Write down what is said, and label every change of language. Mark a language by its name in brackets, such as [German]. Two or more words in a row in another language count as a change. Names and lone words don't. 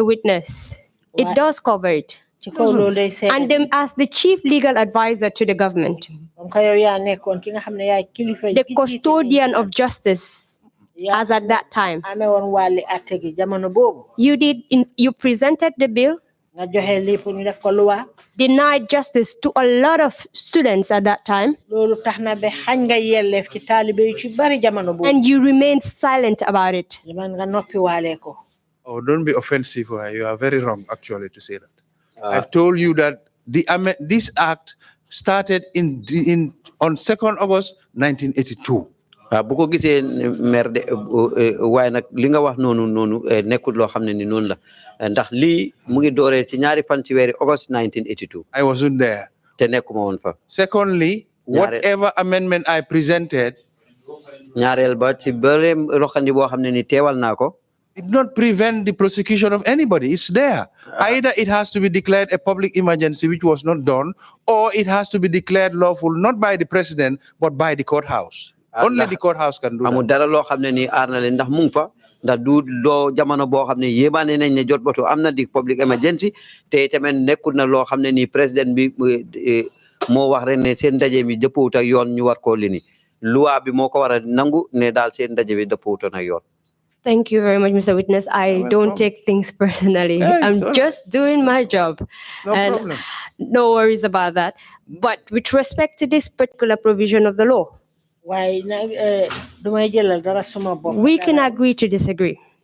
[English] Witness, it does cover it. And as the chief legal advisor to the government, the custodian of justice, as at that time, you presented the bill, denied justice to a lot of students at that time, and you remained silent about it. Oh, don't be offensive. You are very wrong, actually, to say that. I've told you that this act started on 2nd August 1982. [Wolof] bu ko gisee maire de waaye nag li nga wax noonu nekkul loo xam ne ni noonu la ndax lii mu ngi dooree ci ñaari fan ci weeri August 1982. [English] I wasn't there. [Wolof] te nekkuma woon fa. [English] Secondly, whatever amendment I presented, [Wolof] ñaareel ba ci bëre roxandi boo xam ne ni teewal naa ko. [English] Did not prevent the prosecution of anybody. It's there. Either it has to be declared a public emergency, which was not done, or it has to be declared lawful, not by the president, but by the courthouse. Only the courthouse can do that. [Wolof] Amul dara loo xam ne ni aar na leen ndax mu ngi fa ndax du loo jamono boo xam ne yéebaane nañ ne jot batu am na di [English] public emergency [Wolof] te tamit nekkul na loo xam ne ni président bi moo wax rek ne seen ndaje mi dëppwut ak yoon ñu war koo lini loi bi moo ko war a nangu ne daal seen ndaje bi dëppwutoon ak yoon. [English] Thank you very much, Mr. Witness. I don't take things personally. I'm just doing my job. No problem. No worries about that. But with respect to this particular provision of the law, we can agree to disagree.